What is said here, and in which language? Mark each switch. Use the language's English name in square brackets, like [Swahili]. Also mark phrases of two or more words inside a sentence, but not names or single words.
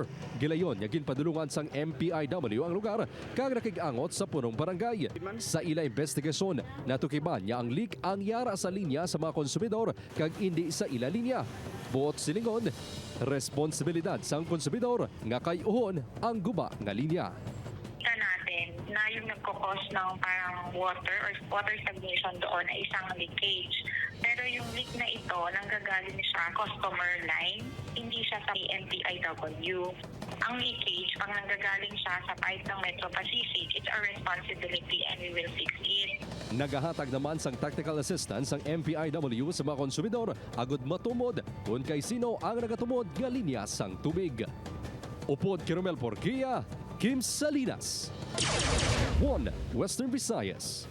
[Hiligaynon] Gilayon nga ginpadulungan sang MPIW ang lugar kag nakig-angot sa punong barangay. Sa ila investigasyon, natukiban niya ang leak ang yara sa linya sa mga konsumidor kag hindi sa ila linya. Buot silingon, responsibilidad sang konsumidor nga kayuhon ang guba nga linya. [Filipino] Kita natin na yung nagkakos ng parang [English] water stagnation [Filipino] doon ay isang leakage. Pero yung leak na ito, nanggagaling siya [English] customer line, [Filipino] hindi siya sa MPIW. Ang leakage, pag nanggagaling siya sa pipe ng Metro Pacific, [English] it's our responsibility and we will fix it. [Hiligaynon] Nagahatag naman sang [English] tactical assistance [Hiligaynon] ang MPIW sa mga konsumidor agud matumod kung kay sino ang nagatumod nga linya sang tubig. Upod Kiromel Porquia, Kim Salinas, 1 Western Visayas.